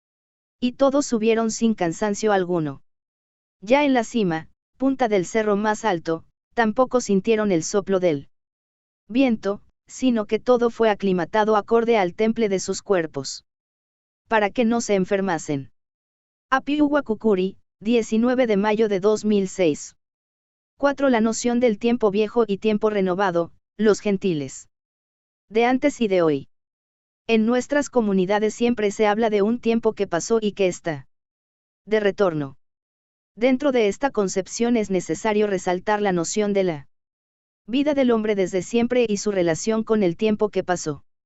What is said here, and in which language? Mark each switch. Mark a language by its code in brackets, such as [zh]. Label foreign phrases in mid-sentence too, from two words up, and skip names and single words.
[es] Y todos subieron sin cansancio alguno. Ya en la cima, punta del cerro más alto, tampoco sintieron el soplo del viento, sino que todo fue aclimatado acorde al temple de sus cuerpos. Para que no se enfermasen. Apiu Huacucuri, 19 de mayo de 2006. 4. La noción del tiempo viejo y tiempo renovado, los gentiles. De antes y de hoy. En nuestras comunidades siempre se habla de un tiempo que pasó y que está de retorno. Dentro de esta concepción es necesario resaltar la noción de la vida del hombre desde siempre y su relación con el tiempo que pasó.